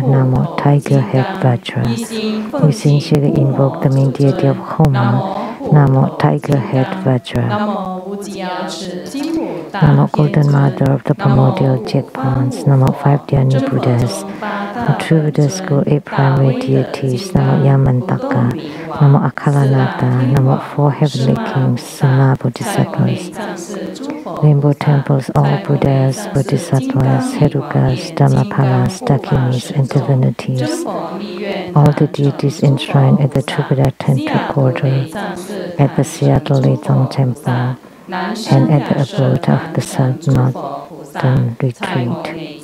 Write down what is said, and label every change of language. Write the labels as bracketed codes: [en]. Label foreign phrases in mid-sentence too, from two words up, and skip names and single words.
[en] Namo Tiger Head Vajra. We sincerely invoke the main deity of Homa. Namo Tiger Head Vajra. Namo Golden Mother of the primordial Jet Ponds. Namo 5 Dhyani Buddhas. The True Buddha School 8 primary deities. Namo Yamantaka. Namo Akalanata. Namo 4 heavenly kings. Sama Bodhisattvas. Rainbow temples, all Buddhas, Bodhisattvas, Herukas, Dhammapalas, Dakinis, and divinities. All the deities enshrined at the True Buddha Tantric Order, at the Seattle Leitong Temple, and at the abode of the South Mountain Retreat.